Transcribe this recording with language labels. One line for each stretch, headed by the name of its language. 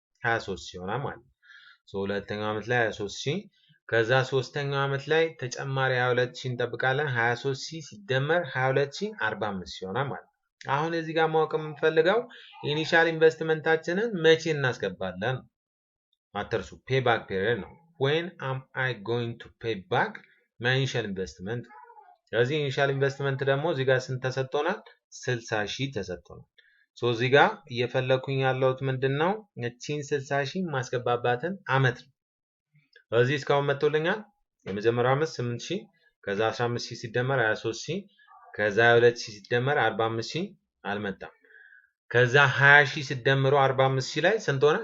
Amharic: 23000 ይሆናል ማለት ነው። ሶ ሁለተኛው አመት ላይ 23000 ከዛ ሶስተኛው አመት ላይ ተጨማሪ 22000 እንጠብቃለን። 23000 ሲደመር 22000 45000 ይሆናል ማለት ነው። አሁን እዚህ ጋር ማወቅ የምንፈልገው ኢኒሻል ኢንቨስትመንታችንን መቼ እናስገባለን? አትርሱ።
English: ፔባክ ፔሪድ ነው። when am I going to pay back my initial investment?
Amharic: ስለዚህ ኢኒሻል ኢንቨስትመንት ደግሞ እዚህ ጋር ስንት ተሰጥቶናል? 60000 ተሰጥቶናል። ሶ እዚህ ጋር እየፈለኩኝ ያለሁት ምንድነው? እቺን 60000 ማስገባባትን አመት ነው። ስለዚህ እስካሁን መጥቶልኛል። የመጀመሪያው አመት 8000 ከዛ 15000 ሲደመር 23000 ከዛ 22000 ሲደመር 45000 አልመጣም። ከዛ 20000 ሲደመሩ 45000 ላይ ስንት ሆነ?